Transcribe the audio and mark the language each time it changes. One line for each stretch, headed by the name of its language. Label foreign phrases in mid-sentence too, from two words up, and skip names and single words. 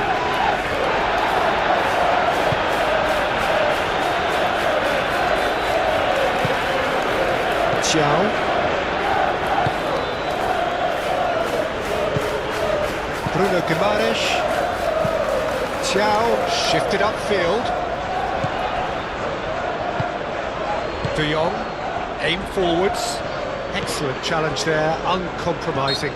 English: Thiaw. Bruno Guimaraes. Thiaw shifted upfield. De Jong, aim forwards. Excellent challenge there, uncompromising.